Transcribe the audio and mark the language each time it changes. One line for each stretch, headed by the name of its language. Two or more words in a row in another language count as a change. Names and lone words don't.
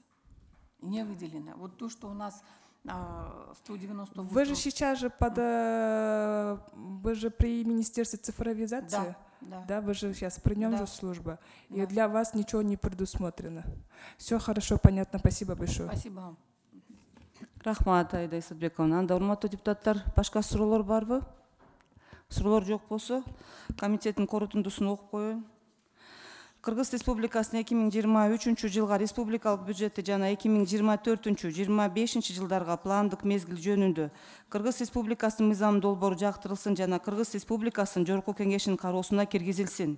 Russian: Не выделено. Вот то, что у нас 198. Вы же сейчас же вы же при Министерстве цифровизации? Да. Да, вы же сейчас при нем да. же служба. Да. И для вас ничего не предусмотрено. Все хорошо, понятно. Спасибо большое. Спасибо вам.
Kyrgyz: Рахмат, Айда Исатбековна. Анда урматтуу депутаттар, башка суроолор барбы? Суроолор жок болсо, комитеттин корутундусун окуп коеюн. Кыргыз Республикасынын 2023 жылга республикалык бюджети жана 2024-25 жылдарга пландык мезгил жөнүндө Кыргыз Республикасынын мыйзам долбоору жактырылсын жана Кыргыз Республикасынын Жогорку Кеңешинин кароосуна киргизилсин.